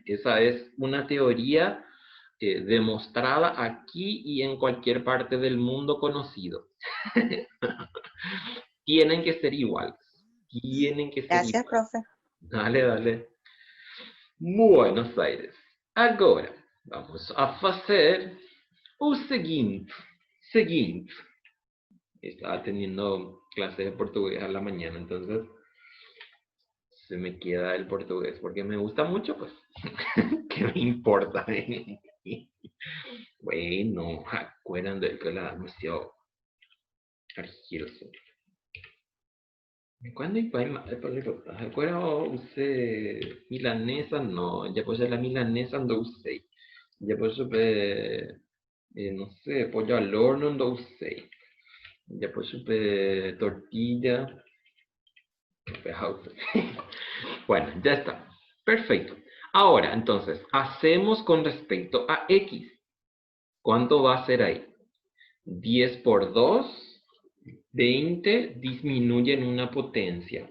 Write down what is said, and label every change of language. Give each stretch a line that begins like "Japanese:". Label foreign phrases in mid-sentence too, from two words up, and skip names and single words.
Spanish: Esa es una teoría demostrada aquí y en cualquier parte del mundo conocido. Tienen que ser iguales. Tienen que ser Gracias, iguales. profe. Dale, dale. Buenos Aires.
Portuguese: Agora, vamos a fazer o seguinte. Seguinte.
Spanish: Estaba teniendo clase de portugués a la mañana, entonces se me queda el portugués porque me gusta mucho, pues. ¿Qué me importa? Bueno, acuérdense que la demasiado argioso.
Portuguese: Quando vai agora você milanesa não, depois da milanesa não sei. Depois não sei,
Spanish: pollo al horno
Portuguese: não sei.
Spanish: Depois tortilla. Bueno, ya está. Perfecto. Ahora, entonces, hacemos con respecto a x. ¿Cuánto va a ser ahí? 10 por 2, 20, disminuye en una potencia.